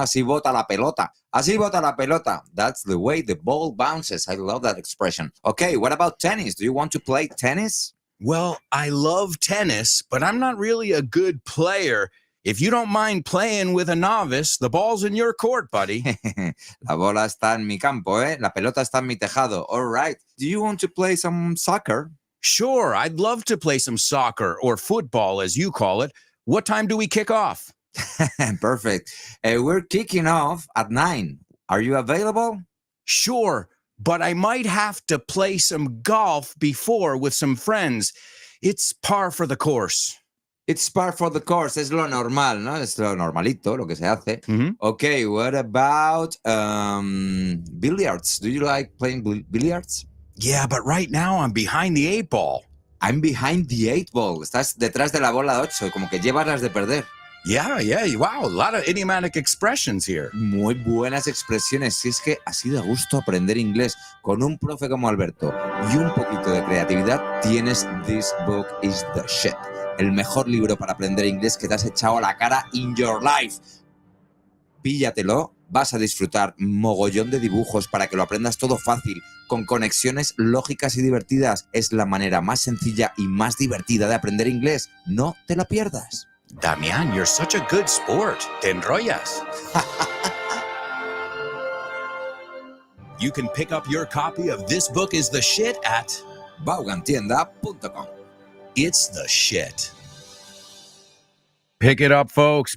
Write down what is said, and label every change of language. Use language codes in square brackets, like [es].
[es] Así bota la pelota. Así bota la pelota. [en] That's the way the ball bounces. I love that expression. Okay, what about tennis? Do you want to play tennis? Well, I love tennis, but I'm not really a good player. If you don't mind playing with a novice, the ball's in your court, buddy. [es] La bola está en mi campo, ¿eh? La pelota está en mi tejado. [en] All right. Do you want to play some soccer? Sure, I'd love to play some soccer or football, as you call it. What time do we kick off? Perfect. We're kicking off at 9. Are you available? Sure, but I might have to play some golf before with some friends. It's par for the course. It's par for the course. [es] Es lo normal, ¿no? Es lo normalito, lo que se hace. Mm-hmm. [en] Okay, what about billiards? Do you like playing billiards? Yeah, but right now I'm behind the 8 ball. I'm behind the 8 ball. [es] Estás detrás de la bola 8, como que llevas las de perder. [en] Yeah. Wow, a lot of idiomatic expressions here. [es] Muy buenas expresiones. Si es que así de gusto aprender inglés con un profe como Alberto y un poquito de creatividad, tienes This Book is the Shit. El mejor libro para aprender inglés que te has echado a la cara [en] in your life. [es] Píllatelo, vas a disfrutar mogollón de dibujos para que lo aprendas todo fácil, con conexiones lógicas y divertidas. Es la manera más sencilla y más divertida de aprender inglés. No te la pierdas. [en] Damian, you're such a good sport. [es] Te enrollas. [en] You can pick up your copy of This Book is the Shit at Vaughantienda.com. It's the Shit. Pick it up, folks.